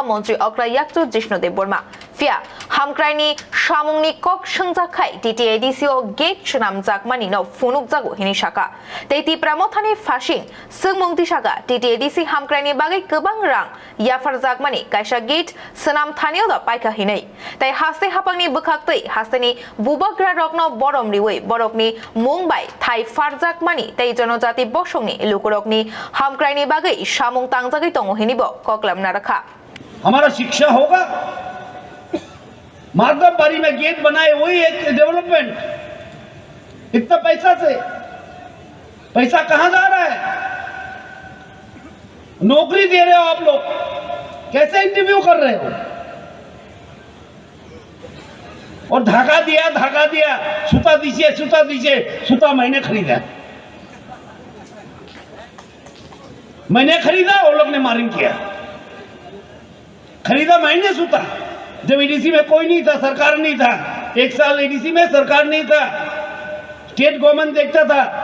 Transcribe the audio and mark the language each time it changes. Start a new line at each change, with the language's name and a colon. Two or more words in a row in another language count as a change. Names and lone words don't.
Kok Borok: montri okra yaktu Jishnudev Burma Fia hamkraini shamungni kok shengjakai TTADC o gate chnam jakmani no funuk jago hini shaka tei ti pramothani fashing sungmungti shaka TTADC hamkraini bagai kebang rang yafar jakmani kaisa gate senam thanio da paika hinai tai haste hapangni bukhaktei hasteni bubagra rokno borom riwe borokni mumbai thai farjak mani tei जनजाति बसंनि लुकुरकनि हामक्राइनि बागै सामुं तांजागै दङ हिनिबो कक्लामना रखा
Hindi: हमारा शिक्षा होगा माधवबाड़ी में गेट बनाए वही एक डेवलपमेंट इतना पैसा कहां जा रहा है नौकरी दे रहे हो आप लोग कैसे इंटरव्यू कर रहे हो और धागा दिया सूता दीजिए सूता मैंने खरीदा वो लोग ने मारिंग किया खरीदा मैंने सूता जब एडीसी में कोई नहीं था सरकार नहीं था एक साल एडीसी में सरकार नहीं था
English: state government
Hindi: देखता था